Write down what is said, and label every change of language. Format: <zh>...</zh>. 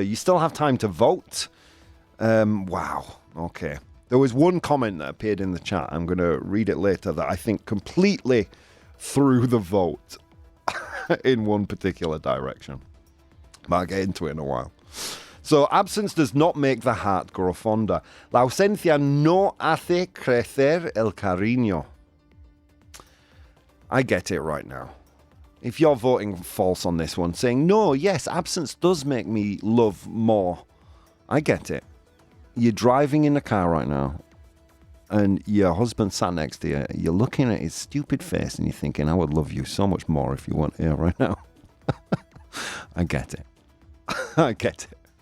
<en>You still have time to vote. Wow. Okay. There was one comment that appeared in the chat. I'm going to read it later that I think completely threw the vote in one particular direction. But I'll get into it in a while. So, absence does not make the heart grow fonder.</en> <es>La ausencia no hace crecer el cariño.</es> <en>I get it right now. If you're voting false on this one, saying, no, yes, absence does make me love more. I get it. You're driving in the car right now, and your husband sat next to you. You're looking at his stupid face, and you're thinking, I would love you so much more if you weren't here right now. I get it. I get it.</en>